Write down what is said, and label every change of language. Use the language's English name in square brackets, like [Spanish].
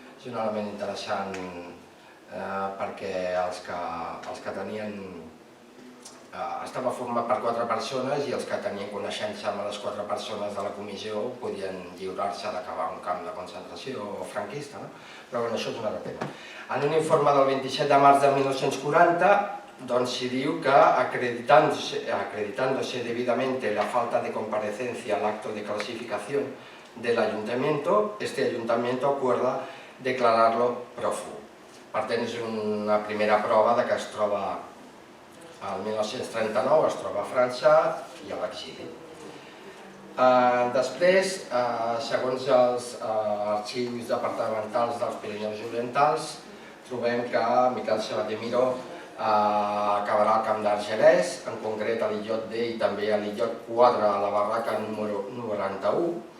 [Catalan] És un element interessant perquè els que tenien... Estava format per 4 persones i els que tenien coneixença amb les 4 persones de la comissió podien lliurar-se d'acabar un camp de concentració franquista, però això és un altre tema. En un informe del 27 de març de 1940 s'hi diu que, [Spanish] acreditándose debidamente la falta de comparecencia al acto de clasificación del ayuntamiento, este ayuntamiento acuerda declarar-lo prófugo. [Catalan] Per tant, és una primera prova que es troba al 1939, es troba a França i a l'exili. Després, segons els arxius departamentals dels Pirineus Orientals, trobem que Miquel Sabater Miró acabarà al camp d'Argelès, en concret a l'illot D i també a l'illot 4 a la barraca número 91.